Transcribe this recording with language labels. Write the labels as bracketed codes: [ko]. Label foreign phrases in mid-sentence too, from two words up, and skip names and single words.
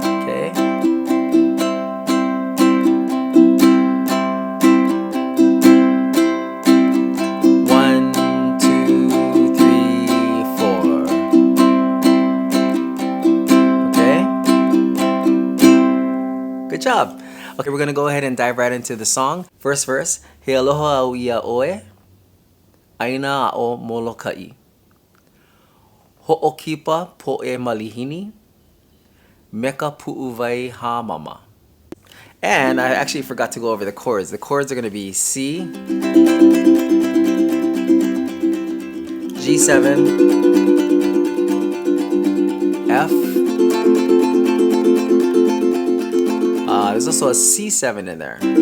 [en] Okay? One, two, three, four. Okay? Good job. Okay, we're gonna go ahead and dive right into the song. First verse. [haw] He aloha au ia oe, ʻāina o Moloka'I. Ho'okipa po'e malihini, meka pu'uwai ha mama. [en] And I actually forgot to go over the chords. The chords are going to be C, G7, F. There's also a C7 in there.